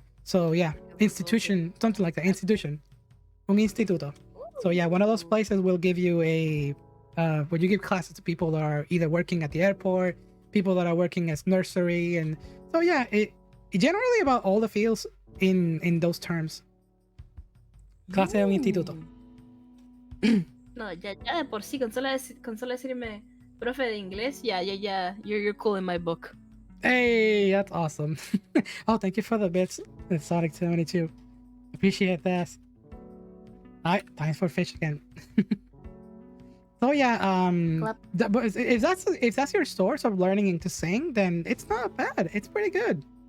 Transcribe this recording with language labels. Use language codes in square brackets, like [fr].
[en] So yeah, institution, something like that. Institution, [es] un instituto. [en] So yeah, one of those places will give you where you give classes to people that are either working at the airport, people that are working as nursery, and so yeah, it generally about all the fields in those terms. [es] Clase de un instituto. No, ya de por sí, con solo decirme profe de inglés, [en] you're cool in my book. Hey, that's awesome. Oh, thank you for the bits. It's Sonic 72. Appreciate that. Alright, thanks for fish again. So yeah, but if that's your source of learning to sing, then it's not bad. It's pretty good.